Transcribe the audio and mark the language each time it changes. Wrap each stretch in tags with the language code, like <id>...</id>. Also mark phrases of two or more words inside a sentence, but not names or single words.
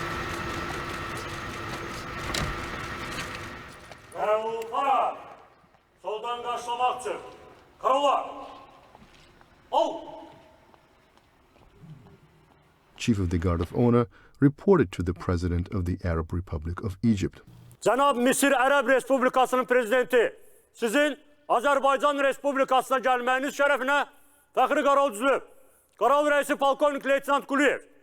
<en>Chief of the Guard of Honor reported to the President of the Arab Republic of Egypt.</en> <az>Cənab Misir Ərəb Respublikasının prezidenti, sizin Azərbaycan Respublikasına gəlməyiniz şərəfinə fəxri qaral düzülüb. Qaral rəisi polkovnik leytenant Quliyev.</az>